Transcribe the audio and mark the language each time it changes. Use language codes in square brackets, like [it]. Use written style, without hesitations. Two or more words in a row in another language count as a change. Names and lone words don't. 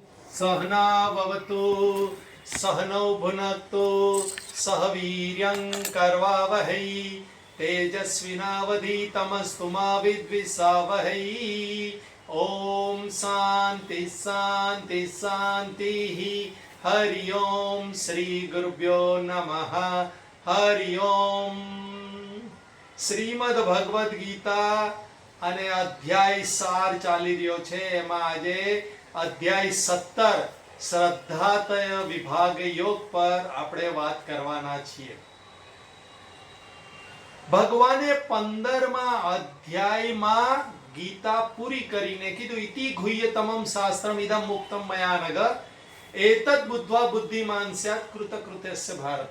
[sa] सहनाववतु सहनौ भुनक्तु सह वीर्यं करवावहै तेजस्विनावधीतमस्तु मा विद्विषावहै। ओम शांति शांति शांति। हरि ओम श्री गुरुभ्यो नमः। हरि ओम। [gu] શ્રીમદ ભગવદ ગીતા અને અધ્યાય 4 ચાલી રહ્યો છે. એમાં આજે અધ્યાય 17 શ્રદ્ધાતય વિભાગ યોગ પર આપણે વાત કરવાના છીએ. ભગવાને 15મા અધ્યાયમાં ગીતા પૂરી કરીને કીધું [sa] ઇતિ ગુહ્યતમમ શાસ્ત્રમ ઇદમ મુક્તમ મયા નગ એતદ બુદ્ધવા બુદ્ધિમાન સ્યાત કૃતકૃત્યસ્ય ભારત.